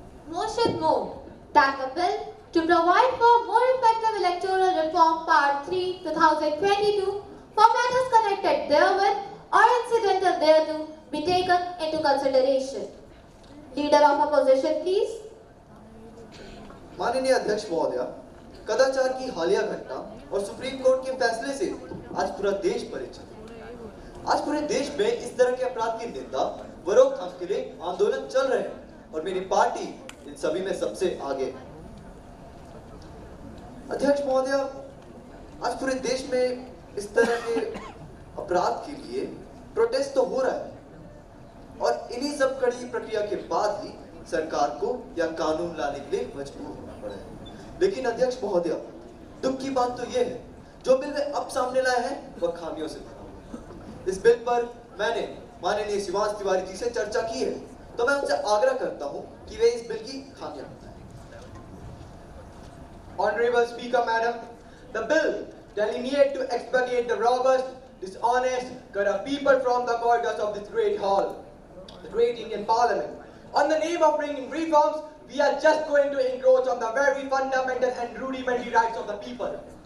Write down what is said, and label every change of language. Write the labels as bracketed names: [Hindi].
[English] Motion moved that the bill to provide for more effective electoral reform Part 3, 2022 for matters connected therewith or incidental thereto be taken into consideration. Leader of Opposition, please. [Hindi] माननीय अध्यक्ष महोदया, कदाचार की हालिया घटना और supreme court के फैसले से आज पूरा देश परिचित है। आज पूरे देश में इस तरह के अपराध की निंदा व रोकथाम के लिए आंदोलन चल रहे हैं और मेरी पार्टी इन सभी में सबसे आगे है। अध्यक्ष महोदया, आज पूरे देश में इस तरह के अपराध के लिए प्रोटेस्ट तो हो रहा है और इन्हीं सब कड़ी प्रक्रिया के बाद ही सरकार को यह कानून लाने के लिए मजबूर होना पड़ा है। लेकिन अध्यक्ष महोदया, दुख की बात तो यह है जो बिल वे अब सामने लाए हैं वह खामियों से भरा हुआ है। इस बिल पर मैंने माननीय शिवांश तिवारी जी से चर्चा की है, तो मैं उनसे आग्रह करता हूं कि वे इस बिल की खामियां बताएं। [English] Honorable Speaker, Madam, the bill delineates to expurgate the robbers, dishonest, corrupt people from the corridors of this great hall, the great Indian Parliament. On the name of bringing reforms, we are just going to encroach on the very fundamental and rudimentary rights of the people.